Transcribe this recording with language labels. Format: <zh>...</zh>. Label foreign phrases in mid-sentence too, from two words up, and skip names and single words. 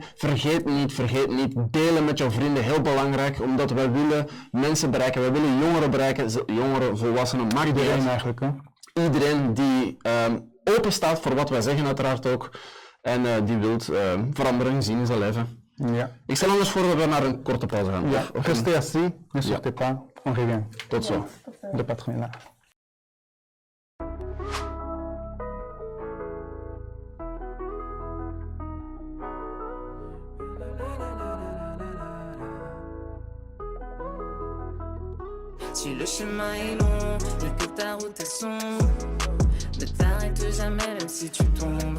<nl>Vergeet niet, delen met jouw vrienden, heel belangrijk, omdat wij willen mensen bereiken, wij willen jongeren bereiken, jongeren, volwassenen, maakt niet Iedereen uit. eigenlijk, hè? Iedereen die open staat voor wat wij zeggen uiteraard ook en die wilt verandering zien in zijn leven. Ja. Ik stel anders voor dat we naar een korte pauze gaan. Ja, Of-</nl> <fr>restez assis, ne sortez pas, on revient.</fr> <nl>Tot zo.</nl> <fr>Le patron est là. Si le chemin est long et que ta route est sombre, ne t'arrête jamais même si tu tombes.</fr>